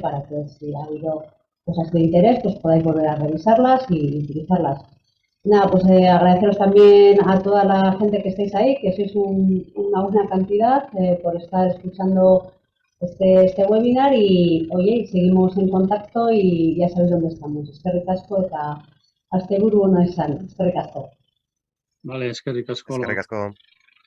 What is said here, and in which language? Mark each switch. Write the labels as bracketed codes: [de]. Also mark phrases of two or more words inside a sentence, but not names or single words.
[es] Para que si ha habido cosas de interés, pues podáis volver a revisarlas y utilizarlas. Nada, pues agradeceros también a toda la gente que estáis ahí, que sois una buena cantidad por estar escuchando este webinar y, oye, seguimos en contacto y ya sabéis dónde estamos. [eu] Eskerrik asko eta asteburu ona izan. Eskerrik asko. Vale, eskerrik asko. Eskerrik asko.